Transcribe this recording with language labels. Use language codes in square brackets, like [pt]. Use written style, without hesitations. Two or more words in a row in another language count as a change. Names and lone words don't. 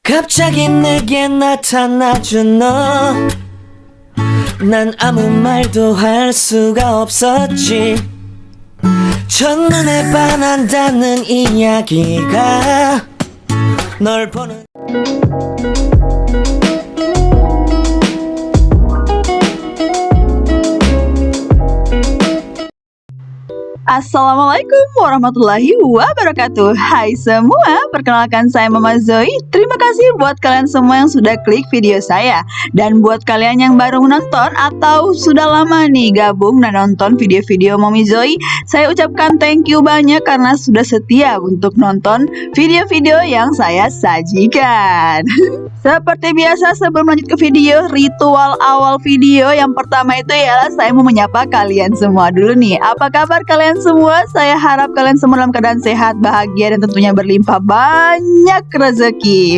[ko] 갑자기 내게 나타나준 너, 난 아무 말도 할 수가 없었지. 첫눈에 반한다는 이야기가 널 보는 [ar] السلام عليكم ورحمة الله وبركاته. [id] Hai semua, perkenalkan saya Mama Zoe. Terima kasih buat kalian semua yang sudah klik video saya. Dan buat kalian yang baru menonton atau sudah lama nih gabung dan nonton video-video Mami Zoe, saya ucapkan [en] thank you [id] banyak karena sudah setia untuk nonton video-video yang saya sajikan. Seperti biasa, sebelum lanjut ke video, ritual awal video yang pertama itu ialah saya mau menyapa kalian semua dulu nih. Apa kabar kalian semua? Saya harap kalian semua dalam keadaan sehat, bahagia, dan tentunya berlimpah banyak rezeki.